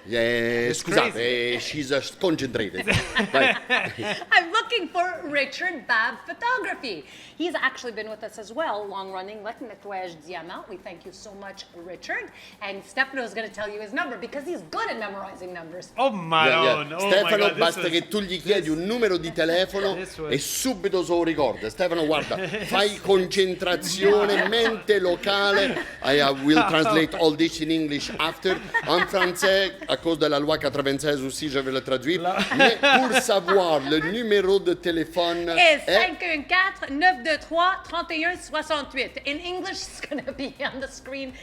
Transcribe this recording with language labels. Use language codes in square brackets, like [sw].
[en] Yeah, [it] scusate, [en] she's concentrated. Right. I'm looking for Richard Bab Photography. He's actually been with us as well, long-running Nettoyage Diamant. We thank you so much, Richard. And Stefano is going to tell you his number because he's good at memorizing numbers. Oh my God. Oh Stefano, my God, [it] basta che tu gli chiedi un numero di telefono e subito se lo ricorda. Stefano, guarda, fai concentrazione, mente locale. [en] I will translate all this in English after. [fr] En français, à cause de la loi 96 aussi, je vais le traduire. Mais pour savoir le numéro de téléphone est 514-923-3168. [en] In English, it's going to be on the screen.